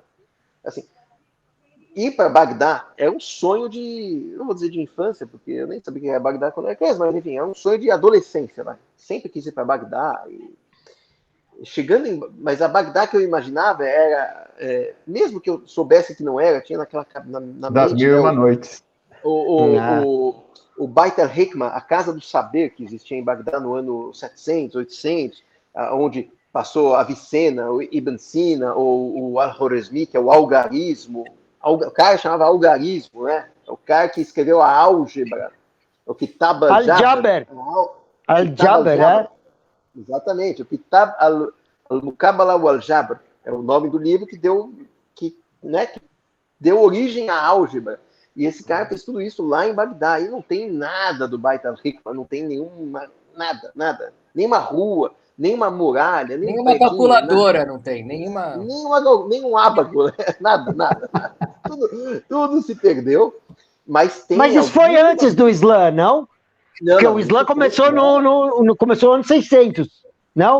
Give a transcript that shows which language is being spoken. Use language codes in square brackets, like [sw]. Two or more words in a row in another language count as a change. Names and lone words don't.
[pt] Assim, ir para Bagdá é um sonho de, não vou dizer de infância, porque eu nem sabia que era Bagdá quando era criança, mas enfim, é um sonho de adolescência. Né? Sempre quis ir para Bagdá. Mas a Bagdá que eu imaginava era, mesmo que eu soubesse que não era, tinha naquela na Das mente, Mil e né, Uma Noites. o Beit al-Hikma, a Casa do Saber, que existia em Bagdá no ano 700, 800, onde passou a Avicena, o Ibn Sina, ou o Al-Khwarizmi, que é o algarismo. O cara chamava algarismo, né? É o cara que escreveu a álgebra, o Kitab Al-Jaber. Al-Jaber, né? Exatamente, o Kitab al-Muqabala wal-Jabr é o nome do livro que deu origem à álgebra. E esse cara fez tudo isso lá em Bagdá. E não tem nada do Beit al-Hikma, não tem nada. Nenhuma rua, nenhuma muralha, Nenhuma calculadora não tem, nenhuma. Nenhum ábaco, né? nada. Tudo se perdeu. Mas isso foi antes do Islã, não? Porque o Islã começou começou no ano 600, não?